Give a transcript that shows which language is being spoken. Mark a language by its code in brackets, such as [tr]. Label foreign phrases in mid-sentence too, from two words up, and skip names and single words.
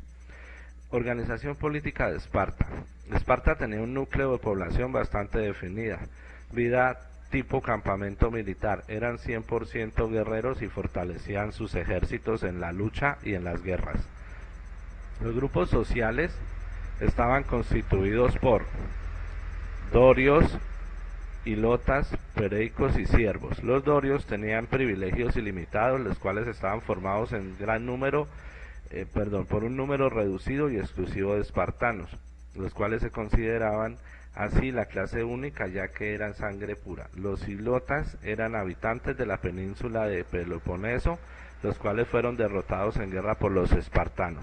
[es] Organización política de Esparta. Esparta tenía un núcleo de población bastante definida, vida tipo campamento militar, eran 100% guerreros y fortalecían sus ejércitos en la lucha y en las guerras. Los grupos sociales estaban constituidos por dorios, hilotas, pereicos y siervos. Los dorios tenían privilegios ilimitados, los cuales estaban formados en gran número, por un número reducido y exclusivo de espartanos, los cuales se consideraban así la clase única, ya que eran sangre pura. Los hilotas eran habitantes de la península de Peloponeso, los cuales fueron derrotados en guerra por los espartanos.